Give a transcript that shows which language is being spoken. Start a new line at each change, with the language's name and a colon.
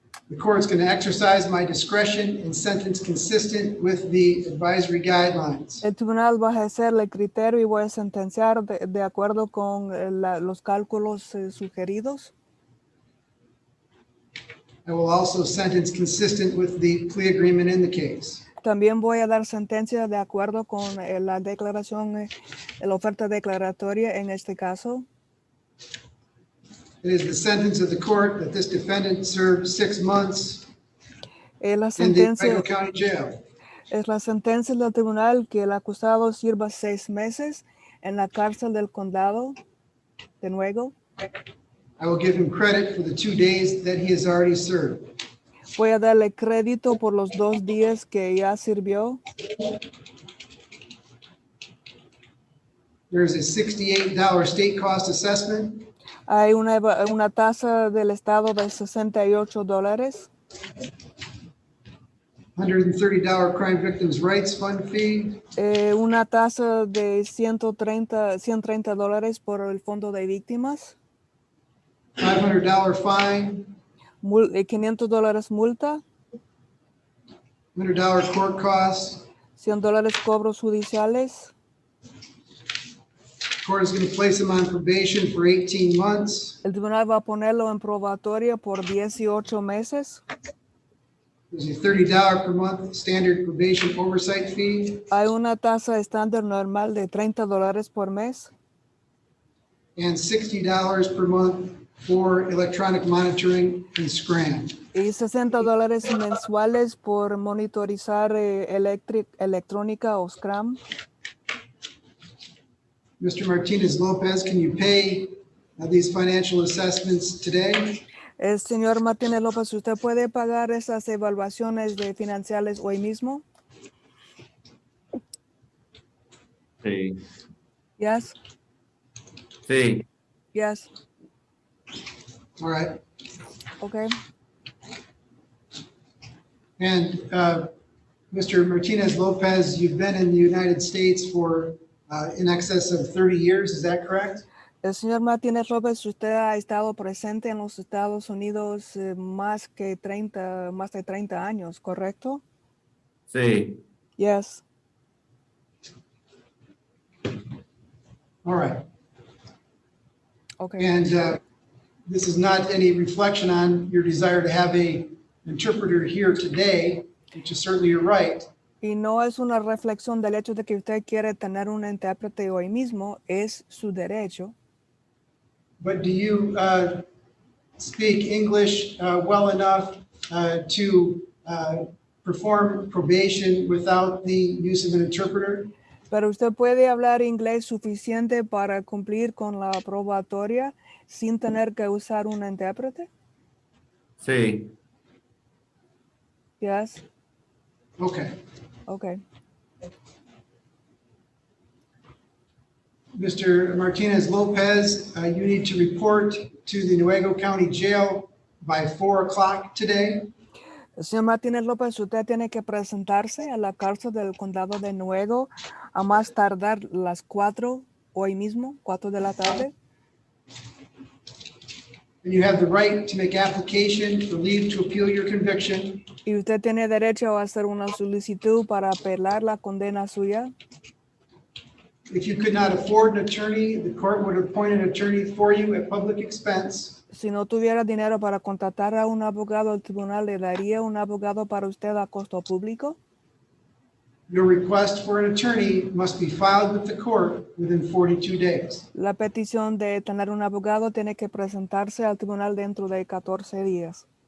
English: The court's going to exercise my discretion and sentence consistent with the advisory guidelines.
Spanish: El tribunal va a ejercer el criterio y voy a sentenciar de acuerdo con los cálculos sugeridos.
English: I will also sentence consistent with the plea agreement in the case.
Spanish: También voy a dar sentencia de acuerdo con la declaración, la oferta declaratoria en este caso.
English: It is the sentence of the court that this defendant served 6 months
Spanish: La
English: in the
Spanish: sentencia
English: Idaho County Jail.
Spanish: es la sentencia del tribunal que el acusado sirva 6 meses en la cárcel del condado de Nuevo.
English: I will give him credit for the 2 days that he has already served.
Spanish: Voy a darle crédito por los 2 días que ya sirvió.
English: There is a $68 state cost assessment.
Spanish: Hay una tasa del estado de $68.
English: $130 Crime Victims' Rights Fund fee,
Spanish: Una tasa de $130 por el fondo de víctimas.
English: $500 fine,
Spanish: $500 multa.
English: $100 court costs.
Spanish: $100 cobros judiciales.
English: Court is going to place him on probation for 18 months.
Spanish: El tribunal va a ponerlo en probatoria por 18 meses.
English: There's a $30 per month standard probation oversight fee
Spanish: Hay una tasa estándar normal de $30 por mes
English: and $60 per month for electronic monitoring and scram.
Spanish: y $60 mensuales por monitorizar electrónica o Scrum.
English: Mr. Martinez Lopez, can you pay these financial assessments today?
Spanish: El señor Martínez López, ¿usted puede pagar esas evaluaciones de financieras hoy mismo? Sí.
English: Yes,
Spanish: Sí.
English: yes, All right. okay. And Mr. Martinez Lopez, you've been in the United States for in excess of 30 years, is that correct?
Spanish: El señor Martínez López, usted ha estado presente en los Estados Unidos más de 30 años, ¿correcto? Sí,
English: Yes. All right. Okay. And this is not any reflection on your desire to have a interpreter here today, which is certainly your right.
Spanish: Y no es una reflexión del hecho de que usted quiere tener un intérprete hoy mismo, es su derecho.
English: But do you speak English well enough to perform probation without the use of an interpreter?
Spanish: Pero usted puede hablar inglés suficiente para cumplir con la probatoria sin tener que usar un intérprete? sí,
English: Yes. Okay. Okay. Mr. Martinez Lopez, you need to report to the Nuevo County Jail by 4 o'clock today.
Spanish: El señor Martínez López, usted tiene que presentarse a la cárcel del condado de Nuevo a más tardar las 4 hoy mismo, 4 de la tarde.
English: And you have the right to make application for leave to appeal your conviction.
Spanish: Y usted tiene derecho a hacer una solicitud para apelar la condena suya.
English: If you could not afford an attorney, the court would appoint an attorney for you at public expense.
Spanish: Si no tuviera dinero para contratar a un abogado, el tribunal le daría un abogado para usted a costo público.
English: Your request for an attorney must be filed with the court within 42 days.
Spanish: La petición de tener un abogado tiene que presentarse al tribunal dentro de 14 días.